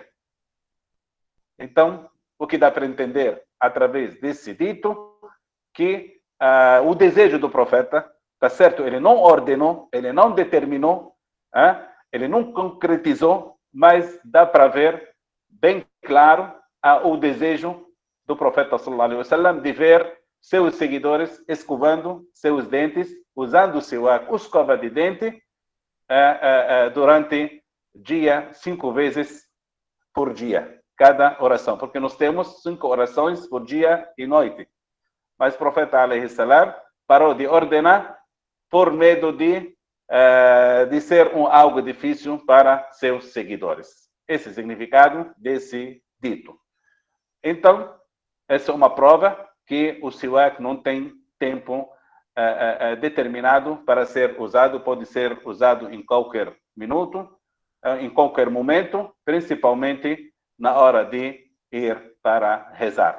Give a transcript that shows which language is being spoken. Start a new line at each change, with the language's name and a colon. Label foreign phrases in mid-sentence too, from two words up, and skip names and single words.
Portuguese: Então, o que dá para entender através desse dito, que o desejo do profeta, tá certo? Ele não ordenou, ele não determinou, ele não concretizou, mas dá para ver bem claro o desejo do profeta
Arabic: صلى الله عليه وسلم
Portuguese: de ver seus seguidores escovando seus dentes, usando o siwak, escova de dente, durante dia 5 vezes por dia, cada oração, porque nós temos 5 orações por dia e noite. Mas o profeta
Arabic: عليه السلام
Portuguese: parou de ordenar por medo de ser algo difícil para seus seguidores. Esse é o significado desse dito. Então, essa é uma prova que o siwak não tem tempo determinado para ser usado, pode ser usado em qualquer minuto, em qualquer momento, principalmente na hora de ir para rezar.